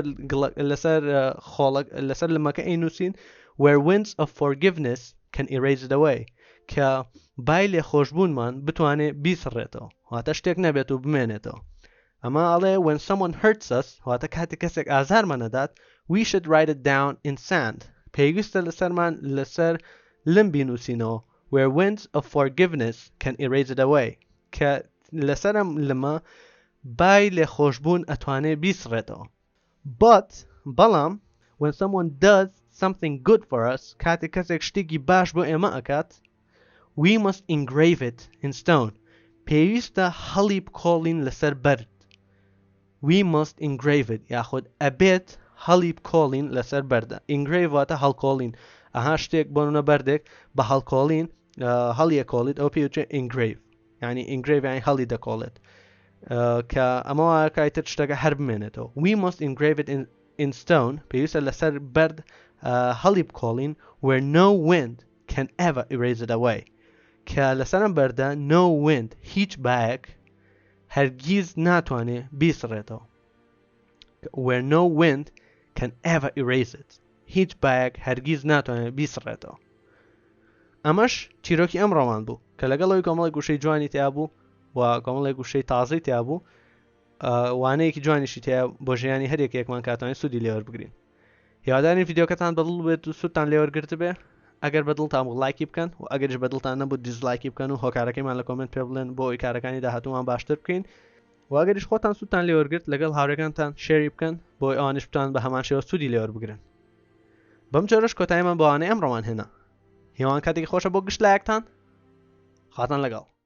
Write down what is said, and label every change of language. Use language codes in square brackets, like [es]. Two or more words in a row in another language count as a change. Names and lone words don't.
[ckb] لەسەر لمەکە ئەینووسین [en] where winds of forgiveness can erase it away [ckb] کە بای لێخۆشبوونمان بتوانێت بیسڕێتەوە واتە شتێک نەبێت و بمێنێتەوە ئەمە ئەڵێ [en] when someone hurts us [ckb] واتە کاتێک کەسێک ئازارمان ئەدات [en] we should write it down in sand [ckb] پێویستە لەسەرمان لەسەر لم بینووسینەوە [en] where winds of forgiveness can erase it away [ckb] کە لەسەرم لمە بای لێخۆشبوون ئەتوانێت بیسڕێتەوە بەڵام [en] when someone does something good for us [ckb] کاتێک کەسێک شتێکی باش بۆ ئێمە ئەکات [en] we must engrave it in stone [ckb] پێویستە هەڵی بکۆڵین لەسەر بەرد [en] we must engrave it [ckb] یاخود ئەبێت هەڵی بکۆڵین لەسەر بەردە engrave واتە هەڵکۆڵین ئەها شتێک بۆنە بەردێک بە هەڵکۆڵین هەڵیە کۆڵیت ئەو پێوچێت engrave یعنی engrave یعنی هەڵی دەکۆڵێت کە ئەمەوە کایتر شتەکە هەر بمێنێتەوە [en] we must engrave it in stone [ckb] پێویستە لەسەر بەرد هەڵی بکۆڵین [en] where no wind can ever erase it [ckb] away کە لەسەرم بەردە [en] no wind [ckb] هیچ بایەک هەرگیز ناتوانێت بیسڕێتەوە [en] where no wind can ever erase it [ckb] هیچ بایەک هەرگیز ناتوانێت بیسڕێتەوە ئەمەش چیرۆکی ئەم ڕۆمان بوو کە لەگەڵەوەی کۆمەڵی گوشەی جوانی تیا بوو و کۆمەڵی گوشەی تازەی تیا بوو وانەیەکی جوانیشی تیا بۆ ژیانی هەرێک یەکمان کاتوانین سوودی لێوە بگرین هیوادارین ڤیدیۆکەتان بەدڵ بێت و سوودتان لێوەرگرت بێ ئەگەر بەدڵتان بوو لایکی بکەن و ئەگەریش بەدڵتان نەبوو دیزلایکی بکەن و هۆکارەکەیمان لە کۆمنت پێ بڵێن بۆ ئەوی کارەکانی داهاتوومان باشتر بکەین و ئەگەریش خۆتان سوودتان لێوەرگرت لەگەڵ هاوڕێکانتان شێری بکەن بۆ ئەوانش بتوان بە هەمان شێوە سوودی لێوە بگرن بەم جۆرەش کۆتاییمان بۆ وانەی ئەمڕۆمان هێنا هیوان کاتێکی خۆشە بۆ گشت لایەکتان خاتان لەگەڵ